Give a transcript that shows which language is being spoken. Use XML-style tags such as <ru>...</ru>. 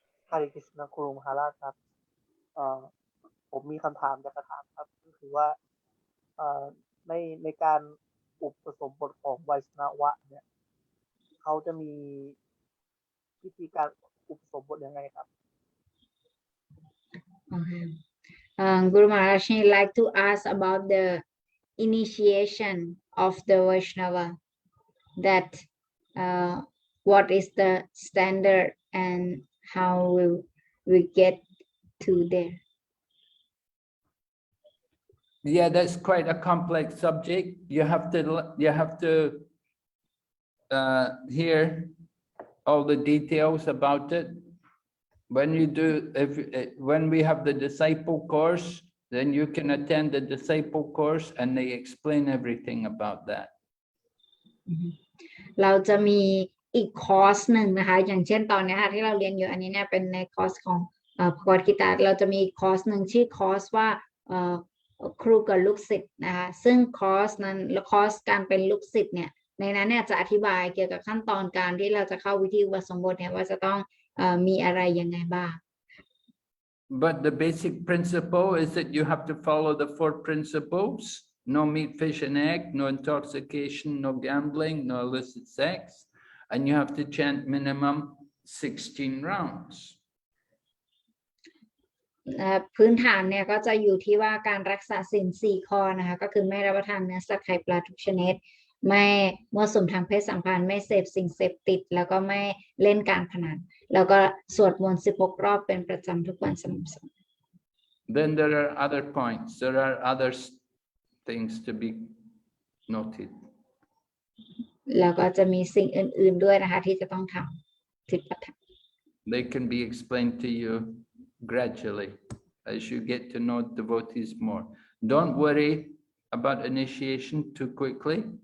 <th>ฮาริคริชนาครูมหาราชครับผมมีคำถามจะถามครับก็คือว่าในการอุปสมบทของไวชนวะเนี่ยเขาจะมีวิธีการอุปสมบทยังไงครับ</th> <en>Okay. Guru Maharaj like to ask about the initiation of the Vaishnava, that what is the standard and how will we get to there? Yeah, that's quite a complex subject. You have to hear all the details about it. When you do, when we have the disciple course, then you can attend the disciple course and they explain everything about that.</en> <th>เราจะมีอีกคอร์สหนึ่งนะคะ อย่างเช่นตอนนี้ค่ะที่เราเรียนอยู่อันนี้เนี่ยเป็นในคอร์สของภควกิตาเราจะมีคอร์สหนึ่งชื่อคอร์สว่าครูกับลูกศิษย์นะคะซึ่งคอร์สนั้นคอร์สการเป็นลูกศิษย์เนี่ยในนั้นเนี่ยจะอธิบายเกี่ยวกับขั้นตอนการที่เราจะเข้าวิธีอุปสมบทเนี่ยว่าจะต้องมีอะไรยังไงบ้าง</th> <en>But the basic principle is that you have to follow the 4 principles: no meat, fish, and egg, no intoxication, no gambling, no illicit sex, and you have to chant minimum 16 rounds.</en> <th>พื้นฐานเนี่ยก็จะอยู่ที่ว่าการรักษาศีล4 ข้อนะคะก็คือไม่รับประทานเนื้อสัตว์ไข่ปลาทุกชนิดไม่มั่วสุมทางเพศสัมพันธ์ไม่เสพสิ่งเสพติดแล้วก็ไม่เล่นการพนันแล้วก็สวดมนต์16 รอบเป็นประจำทุกวันสม่ำเสมอ</th> <en>Then there are other points. There are other things to be noted.</en> <th>แล้วก็จะมีสิ่งอื่นๆด้วยนะคะที่จะต้องทำที่ปฏิบัติ</th> <en>They can be explained to you gradually as you get to know devotees more. Don't worry about initiation too quickly.</en>